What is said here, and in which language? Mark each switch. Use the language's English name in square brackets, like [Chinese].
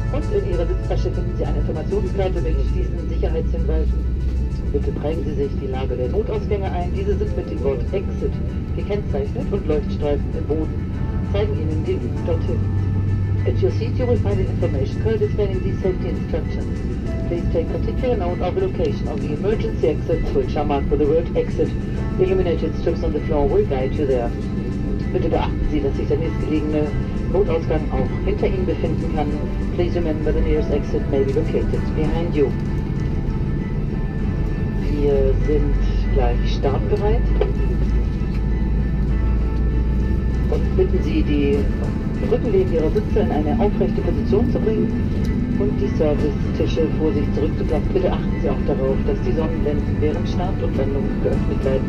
[German] In Ihrer Sitztasche finden Sie eine Informationskarte mit diesen Sicherheitshinweisen. Bitte prägen Sie sich die Lage der Notausgänge ein. Diese sind mit dem Wort Exit gekennzeichnet und Leuchtstreifen im Boden zeigen Ihnen den Weg dorthin. [English] At your seat you will find an information card explaining these safety instructions. Please take particular note of the location of the emergency exits, which are marked with the word Exit. Illuminated strips on the floor will guide you there. [German] Bitte beachten Sie, dass sich der nächstgelegene Notausgang auch hinter Ihnen befinden kann. [English] Please remember the nearest exit may be located behind you. [German] Wir sind gleich startbereit und bitten Sie, die Rückenlehnen Ihrer Sitze in eine aufrechte Position zu bringen und die Servicetische vor sich zurückzuklappen. Bitte achten Sie auch darauf, dass die Sonnenblenden während Start und Landung geöffnet bleiben.